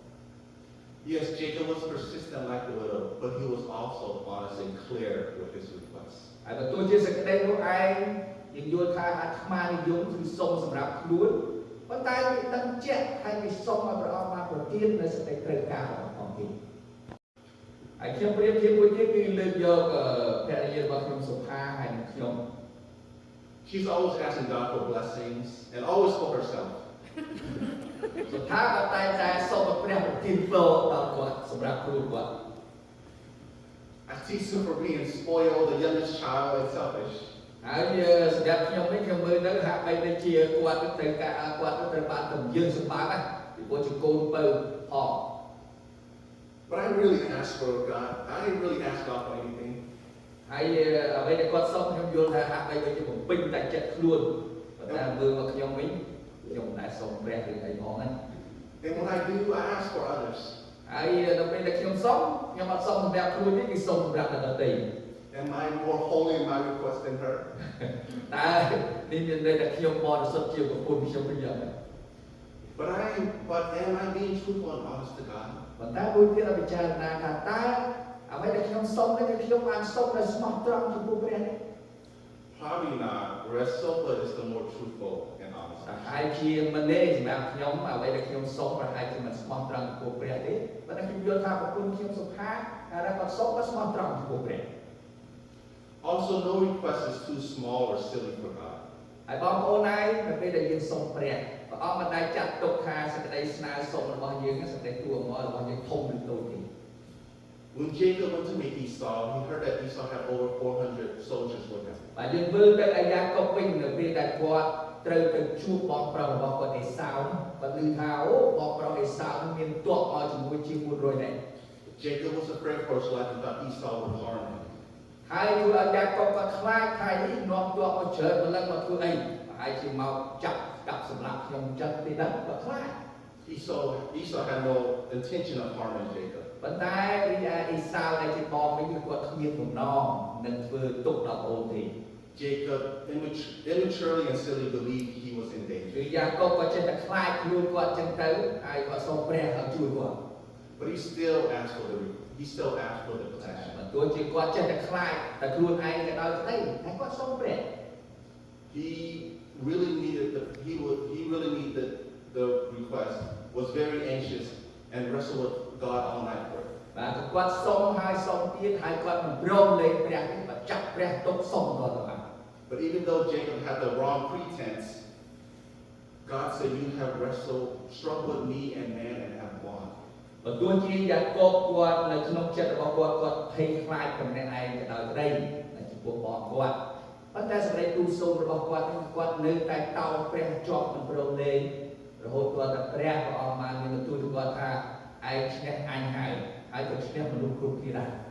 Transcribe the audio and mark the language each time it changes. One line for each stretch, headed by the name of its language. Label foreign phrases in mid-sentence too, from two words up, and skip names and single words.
English: Yes, Jacob was persistent like the widow, but he was also honest and clear with his request.
Khmer: ហើយបើទោះជាសេចក្តីនោះឯងយើងយល់ថាអាត្មានិយមគឺសុំសម្រាប់ខ្លួនប៉ុន្តែវាដឹងជាក់ហើយវាសុំឲ្យព្រះអង្គបានប្រទាននៅសេចក្តីត្រូវការរបស់អង្គទៀតហើយខ្ញុំប្រៀបធៀបមួយទៀតគឺលើកយកភរិយារបស់ខ្ញុំសុផាហើយនិងខ្ញុំ
English: She's always asking God for blessings and always for herself.
Khmer: សុផាក៏តែសុំឲ្យព្រះប្រទានពរដល់គាត់សម្រាប់ខ្លួនគាត់
English: I teach her for being spoiled, the youngest child, and selfish.
Khmer: ហើយសម្រាប់ខ្ញុំនេះខ្ញុំមើលទៅហាក់បីដូចជាគាត់ត្រូវការគាត់ត្រូវបានទំយើងសម្បត្តិពីព្រោះជាកូនពៅផង
English: But I really ask for God. I didn't really ask God for anything.
Khmer: ហើយអ្វីដែលគាត់សុំខ្ញុំយល់ថាហាក់បីដូចជាបំពេញតែចិត្តខ្លួនប៉ុន្តែមើលមកខ្ញុំវិញខ្ញុំមិនដែលសុំព្រះឬអីផងណា
English: And when I do, I ask for others.
Khmer: ហើយដល់ពេលដែលខ្ញុំសុំខ្ញុំអត់សុំសម្រាប់ខ្លួនទេគឺសុំសម្រាប់អ្នកដទៃ
English: Am I more holy in my request than her?
Khmer: តែនេះមានន័យថាខ្ញុំបរិសុទ្ធជាប្រពន្ធខ្ញុំវិញយ៉ាងម៉េច
English: But am I being truthful and honest to God?
Khmer: ប៉ុន្តែមួយទៀតឲ្យពិចារណាថាតើអ្វីដែលខ្ញុំសុំនេះគឺខ្ញុំបានសុំដោយស្មោះត្រង់ចំពោះព្រះនេះ
English: Probably not. Whereas Sopa is the more truthful and honest.
Khmer: ហើយជាមិនទេសម្រាប់ខ្ញុំអ្វីដែលខ្ញុំសុំប្រហែលជាមិនស្មោះត្រង់ចំពោះព្រះទេប៉ុន្តែខ្ញុំយល់ថាប្រពន្ធខ្ញុំសុផាហើយគាត់សុំក៏ស្មោះត្រង់ចំពោះព្រះ
English: Also, no request is too small or silly for God.
Khmer: ហើយបងប្អូនឯងនៅពេលដែលយើងសុំព្រះអង្គមិនដែលចាត់ទុកថាសេចក្តីស្នើសុំរបស់យើងសេចក្តីទូអមរបស់យើងធំឬតូចទេ
English: When Jacob went to meet Esau, he heard that Esau had over 400 soldiers with him.
Khmer: បាទយើងមើលទៅអាយ៉ាកុបវិញនៅពេលដែលគាត់ត្រូវទៅជួបបងប្រុសរបស់គាត់អេសាវគាត់ឮថាអូបងប្រុសអេសាវមានទ័ពមកជាមួយជាង400នាក់
English: Jacob was afraid for his life and thought Esau would harm him.
Khmer: ហើយធ្វើឲ្យយ៉ាកុបគាត់ខ្លាចថានេះនាំទ័ពមកជ្រើតម្លឹងមកធ្វើអីប្រហែលជាមកចាប់កាប់សម្លាប់ខ្ញុំចិត្តទេដែរគាត់ខ្លាច
English: Esau had no intention of harming Jacob.
Khmer: ប៉ុន្តែរីឯអេសាវដែលជាបងវិញគឺគាត់គ្មានបំណងនឹងធ្វើទុកដល់អូនទេ
English: Jacob immaturely and silly believed he was in គឺ danger.
Khmer: យ៉ាកុបក៏ចេះតែខ្លាចខ្លួនគាត់ចឹងទៅហើយគាត់សូមព្រះឲ្យជួយគាត់
English: But he still asked for the protection.
Khmer: បើទោះជាគាត់ចេះតែខ្លាចតែខ្លួនឯងក៏ដោយក្តីតែគាត់សូមព្រះ
English: He really needed the request, was very anxious and wrestled with God all night for it.
Khmer: បាទគាត់សុំហើយសុំទៀតហើយគាត់មិនព្រមលេងព្រះទេគាត់ចាប់ព្រះទុកសុំដល់ទៅបាន
English: But even though Jacob had the wrong pretense, God said, "You have struggled with me and man and have won."
Khmer: បើទោះជាយ៉ាកុបគាត់នៅក្នុងចិត្តរបស់គាត់ភ័យខ្លាចតែម្នាក់ឯងក៏ដោយក្តីនៅចំពោះបងគាត់ប៉ុន្តែសេចក្តីទូលសូមរបស់គាត់គាត់នៅតែតោងព្រះជាប់មិនព្រមលេងរហូតដល់តែព្រះអង្គបានមានបន្ទូលទៅគាត់ថាឯងឈ្នះអញហើយក៏ឈ្នះមនុស្សគ្រប់គ្នាដែរ